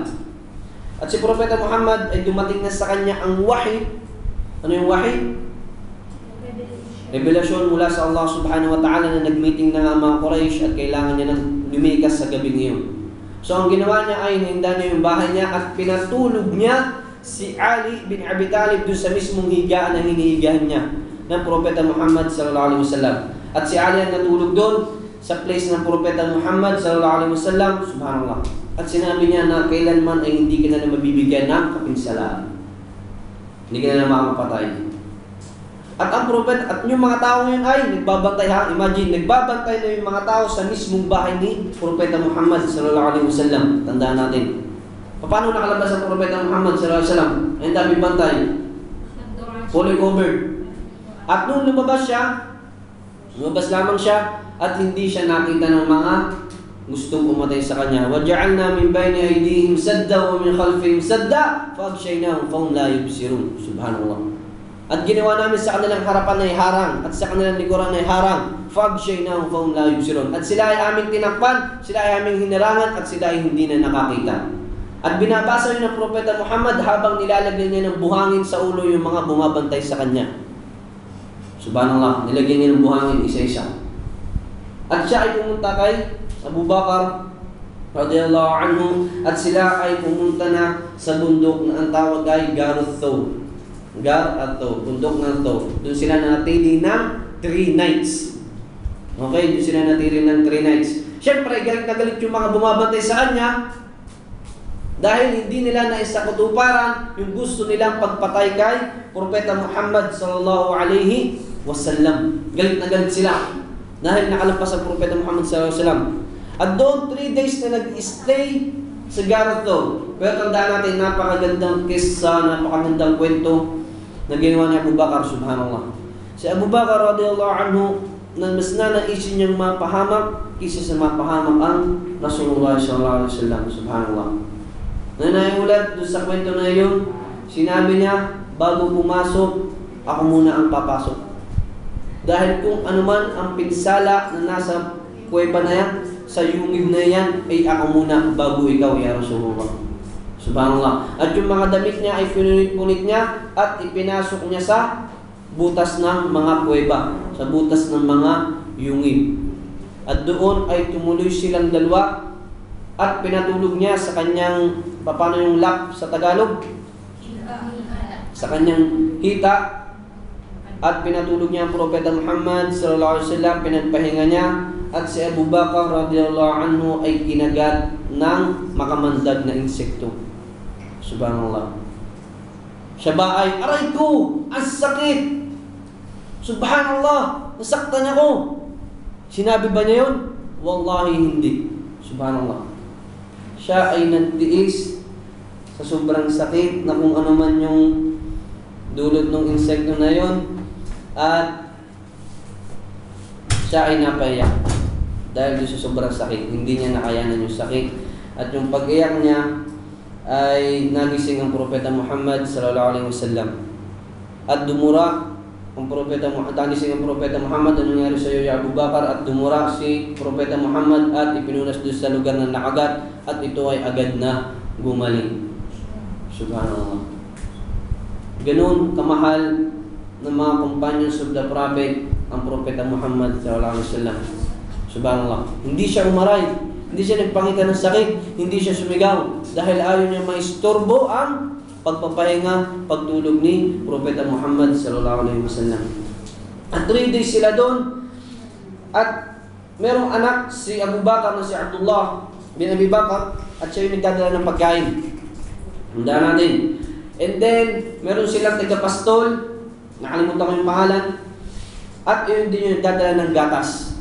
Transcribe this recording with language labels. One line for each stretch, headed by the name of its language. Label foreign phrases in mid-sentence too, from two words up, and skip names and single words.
Filipino: At si Propeta Muhammad ay dumating na sa kanya ang wahi. Ano yung wahi? Revelasyon mula sa Allah
Arabic: سبحانه وتعالى
Filipino: na nag-meeting na nga mga Quraysh at kailangan niya ng lumikas sa gabi ngayon. So ang ginawa niya ay hinda niya yung bahay niya at pinatulog niya si Ali bin Abi Talib doon sa mismong higaan na hinihigahan niya ng Propeta Muhammad
Arabic: صلى الله عليه وسلم.
Filipino: At si Ali ang natulog doon sa place ng Propeta Muhammad
Arabic: صلى الله عليه وسلم.
Filipino: Subhanallah. At sinabi niya na kailanman ay hindi ka na mabibigyan ng kapinsalaan. Hindi ka na makakapatay. At ang propeta at yung mga tao ngayon ay nagbabantay ha. Imagine, nagbabantay na yung mga tao sa mismong bahay ni Propeta Muhammad
Arabic: صلى الله عليه وسلم.
Filipino: Tandaan natin. Paano nakalabas ang Propeta Muhammad
Arabic: صلى الله عليه وسلم?
Filipino: Ay dami bantay.
English: Fully covered.
Filipino: At nung lumabas lamang siya at hindi siya nakita ng mga gustong pumatay sa kanya.
Arabic: وَجَعَلْنَا مِنْ بَيْنِ أَيْدِيهِمْ سَدًّا وَمِنْ خَلْفِهِمْ سَدًّا فَأَغْشَيْنَاهُمْ فَهُمْ لَا يُبْصِرُونَ.
Filipino: Subhanallah. At ginawa namin sa kanilang harapan ay harang at sa kanilang likuran ay harang.
Arabic: فَأَغْشَيْنَاهُمْ فَهُمْ لَا يُبْصِرُونَ.
Filipino: At sila ay aming tinakpan, sila ay aming hinarangan at sila ay hindi na nakakita. At binabasa yun ng Propeta Muhammad habang nilalagyan niya ng buhangin sa ulo yung mga bumabantay sa kanya. Subhanallah, nilagyan niya ng buhangin isa-isa. At siya ay pumunta kay Abu Bakar
Arabic: رضي الله عنه
Filipino: at sila ay pumunta na sa bundok na ang tawag ay Garut Thawr. Gar at Thawr, bundok ng Thawr. Doon sila natili ng 3 nights. Okay, doon sila natili ng 3 nights. Siyempre, galit na galit yung mga bumabantay sa kanya dahil hindi nila naisakutuparan yung gusto nilang pagpatay kay Propeta Muhammad
Arabic: صلى الله عليه وسلم.
Filipino: Galit na galit sila dahil nakalampas ang Propeta Muhammad
Arabic: صلى الله عليه وسلم.
Filipino: At doon 3 days na nag-stay sa Garut Thawr. Pero tandaan natin, napakagandang kissa, napakagandang kwento na ginawa ni Abu Bakar, subhanallah. Si Abu Bakar
Arabic: رضي الله عنه,
Filipino: na mas nanaisin niyang mapahamak kaysa sa mapahamak ang
Arabic: رسول الله صلى الله عليه وسلم,
Filipino: subhanallah. Na naiulat doon sa kwento na yun, sinabi niya, bago pumasok, ako muna ang papasok. Dahil kung anuman ang pinsala na nasa kuweba na yan, sa yungib na yan, ay ako muna bago ikaw,
Arabic: يا رسول الله.
Filipino: Subhanallah. At yung mga damit niya ay pinunit-punit niya at ipinasok niya sa butas ng mga kuweba, sa butas ng mga yungib. At doon ay tumuloy silang dalawa at pinatulog niya sa kanyang, paano yung lap sa Tagalog? Sa kanyang hita. At pinatulog niya ang Propeta Muhammad
Arabic: صلى الله عليه وسلم,
Filipino: pinagpahinga niya. At si Abu Bakar
Arabic: رضي الله عنه
Filipino: ay kinagat ng makamandag na insekto. Subhanallah. Siya ba ay, aray ko, ang sakit. Subhanallah, nasaktan ako. Sinabi ba niya yun? Wallahi hindi. Subhanallah. Siya ay nagtiis sa sobrang sakit na kung ano man yung dulot ng insekto na yun. At siya ay napaiyak dahil doon sa sobrang sakit. Hindi niya nakayanan yung sakit. At yung pag-iyak niya ay nagising ang Propeta Muhammad
Arabic: صلى الله عليه وسلم.
Filipino: At dumura ang Propeta Muhammad, nagising ang Propeta Muhammad, ano nangyari sa iyo ya Abu Bakar? At dumura si Propeta Muhammad at ipinunas doon sa lugar na nakagat at ito ay agad na gumaling. Subhanallah. Ganun kamahal ng mga
English: companions of the Prophet
Filipino: ang Propeta Muhammad
Arabic: صلى الله عليه وسلم.
Filipino: Subhanallah. Hindi siya umaray, hindi siya nagpakita ng sakit, hindi siya sumigaw dahil ayaw niya maistorbo ang pagpapahinga, pagtulog ni Propeta Muhammad
Arabic: صلى الله عليه وسلم.
Filipino: At 3 days sila doon at merong anak si Abu Bakar na si Abdullah bin Abi Bakar at siya yung nagdadala ng pagkain. Tandaan natin.
English: And then,
Filipino: meron silang tagapastol, nakalimutan ko yung pangalan, at yun din yung nagdadala ng gatas.